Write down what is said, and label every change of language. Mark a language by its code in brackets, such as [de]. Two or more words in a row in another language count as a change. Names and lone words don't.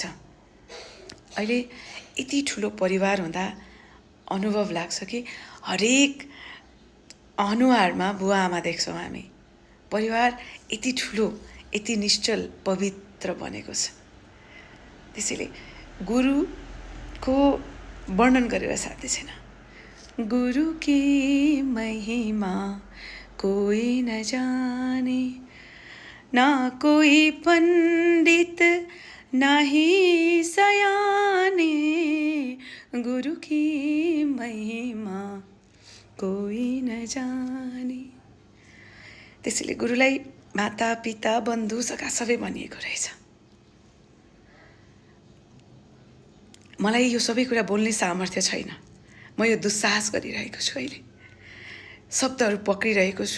[ne] अहिले यति ठुलो परिवार हुँदा अनुभव लाग्छ कि हरेक अनुहारमा बुवा आमा देख्छौँ हामी। परिवार यति ठुलो, यति निश्चल पवित्र बनेको छ। त्यसैले गुरुको वर्णन गरेर साध्य छैन। [hi] गुरु की महिमा कोई न जाने, ना कोई पंडित ना ही सयाने, गुरु की महिमा कोई न जाने। [ne] त्यसैले गुरुलाई माता पिता बन्धु सखा सबै भनिएको रहेछ। मलाई यो सबै कुरा बोल्ने सामर्थ्य छैन। म यो दुस्साहस गरिरहेको छु। अहिले शब्दहरू पक्रिरहेको छु।